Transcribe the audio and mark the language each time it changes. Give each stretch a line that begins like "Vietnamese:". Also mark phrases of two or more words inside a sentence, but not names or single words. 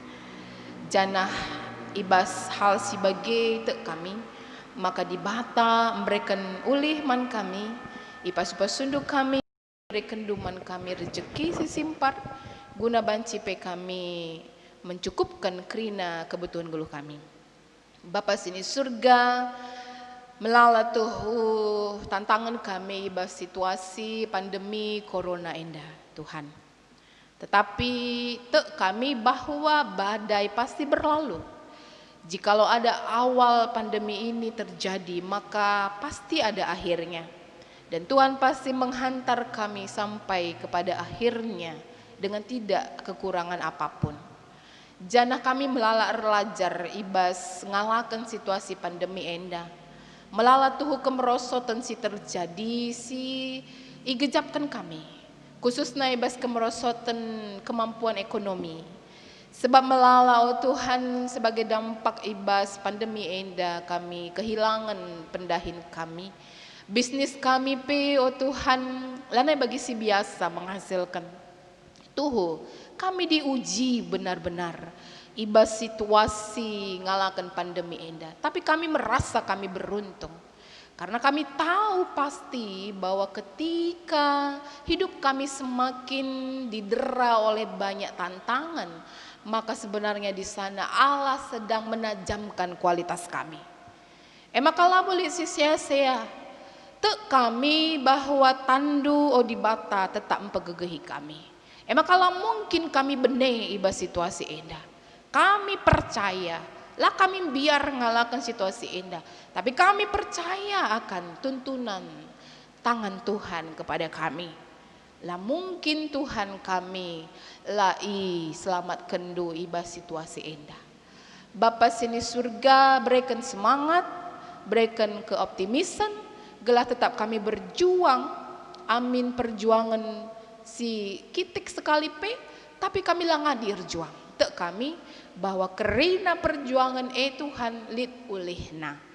Batak Karo: Janah ibas hal si bagai tek kami,
Indonesian: maka dibata memberikan
Batak Karo: ulih man kami, ipas sunduk kami
Indonesian: berikan duman kami rezeki
Batak Karo: si simpar, guna banci pe kami mencukupkan krina kebutuhan gulu kami. Bapa sini surga, melala tuh tantangan kami ibas situasi pandemi corona endah Tuhan.
Indonesian: Tetapi
Batak Karo: tek kami
Indonesian: bahwa badai pasti berlalu. Jikalau ada awal pandemi ini terjadi, maka pasti ada akhirnya. Dan Tuhan pasti menghantar kami sampai kepada akhirnya dengan tidak kekurangan apapun.
Batak Karo: Janah kami melala relajar ibas ngalakan
Indonesian: situasi pandemi
Batak Karo: endah. Melala tuhu kemerosotan si terjadi si igejapkan kami.
Indonesian: Khususnya ibas kemerosotan kemampuan ekonomi. Sebab melala oh Tuhan sebagai dampak
Batak Karo: ibas pandemi endah
Indonesian: kami kehilangan pendahin kami.
Batak Karo: Bisnis kami pe oh Tuhan lanai bagi si biasa menghasilkan. Tuhu kami
Indonesian: diuji benar-benar
Batak Karo: ibas situasi ngalakan pandemi endah.
Indonesian: Tapi kami merasa kami beruntung. Karena kami tahu pasti bahwa ketika hidup kami semakin didera oleh banyak tantangan, maka sebenarnya di sana Allah sedang menajamkan kualitas kami.
Batak Karo: Maka lah boleh sia-sia tek kami bahwa tandu odibata tetap mempegegehi kami. Maka lah mungkin kami benih ibas situasi endah.
Indonesian: Kami percaya lah kami biar
Batak Karo: ngalahkan situasi endah,
Indonesian: tapi kami percaya akan tuntunan tangan Tuhan kepada kami.
Batak Karo: Lah mungkin Tuhan kami lah selamatkan do ibas situasi endah.
Indonesian: Bapa sini surga berikan semangat, berikan keoptimisan,
Batak Karo: gelah tetap
Indonesian: kami berjuang.
Batak Karo: Amin perjuangan si kitik sekali pe, tapi kami lah ngadir juang. Tek kami bahwa kerina perjuangan Tuhan lid ulihna.